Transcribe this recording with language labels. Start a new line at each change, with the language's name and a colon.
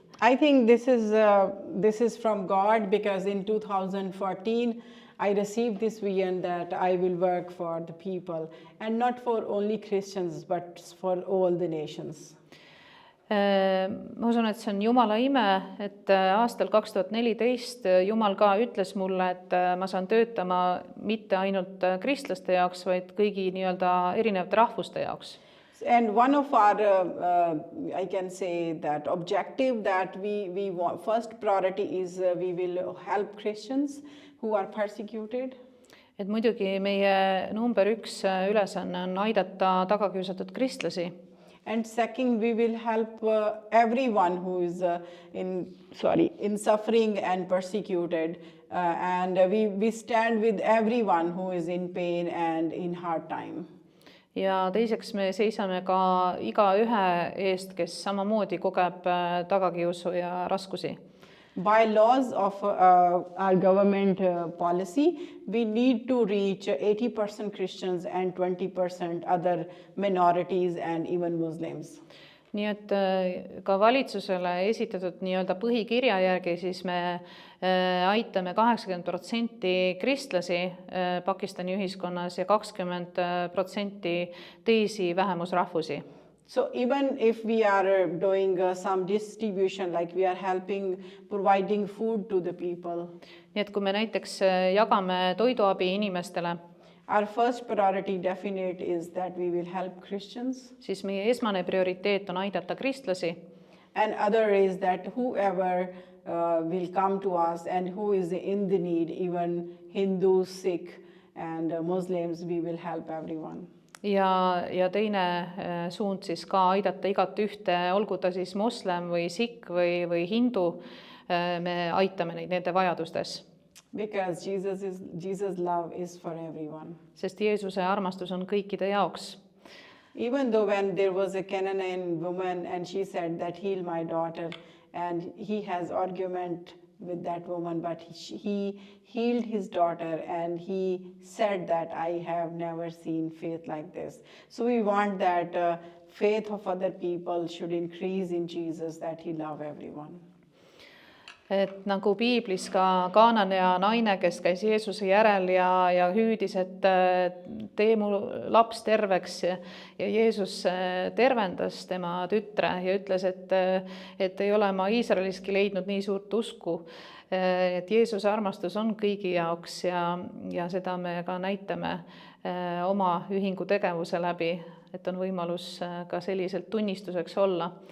English: I think this is from God, because in 2014 I received this vision that I will work for the people, and not for only Christians but for all the nations.
Estonian: Ma usun, et see on Jumala ime, et aastal 2014 Jumal ka ütles mulle, et ma saan töötama mitte ainult kristlaste jaoks, vaid kõigi nii-öelda erinevate rahvuste jaoks.
English: And one of our, I can say that objective that we want, first priority is we will help Christians who are persecuted.
Estonian: Et muidugi meie number 1 ülesanne on aidata tagakiusatud kristlasi.
English: And second, we will help everyone who is in suffering and persecuted. And we stand with everyone who is in pain and in hard time.
Estonian: Ja teiseks me seisame ka igaühe eest, kes samamoodi kogeb tagakiusu ja raskusi.
English: By laws of our government policy, we need to reach 80% Christians and 20% other minorities and even Muslims.
Estonian: Nii et ka valitsusele esitatud nii-öelda põhikirja järgi siis me aitame 80% kristlasi Pakistani ühiskonnas ja 20% teisi vähemusrahvusi.
English: So even if we are doing some distribution, like we are helping providing food to the people.
Estonian: Nii et kui me näiteks jagame toiduabi inimestele,
English: our first priority definite is that we will help Christians.
Estonian: Siis meie esmane prioriteet on aidata kristlasi.
English: And other is that whoever will come to us and who is in the need, even Hindus, Sikh and Muslims, we will help everyone.
Estonian: Ja teine suund siis ka aidata igat ühte, olgu ta siis moslem või sikh või hindu, me aitame neid nende vajadustes.
English: Because Jesus' love is for everyone.
Estonian: Sest Jeesuse armastus on kõikide jaoks.
English: Even though when there was a Canaanite woman and she said that heal my daughter, and he has argument with that woman, but he healed his daughter and he said that I have never seen faith like this. So we want that faith of other people should increase in Jesus, that he love everyone.
Estonian: Et nagu piiblis ka Kaananea naine, kes käis Jeesuse järel ja hüüdis, et tee mu laps terveks ja Jeesus tervendas tema tütre ja ütles, et ei ole ma Iisraeliski leidnud nii suurt usku, et Jeesuse armastus on kõigi jaoks ja seda me ka näitame oma ühingu tegevuse läbi, et on võimalus ka selliselt tunnistuseks olla.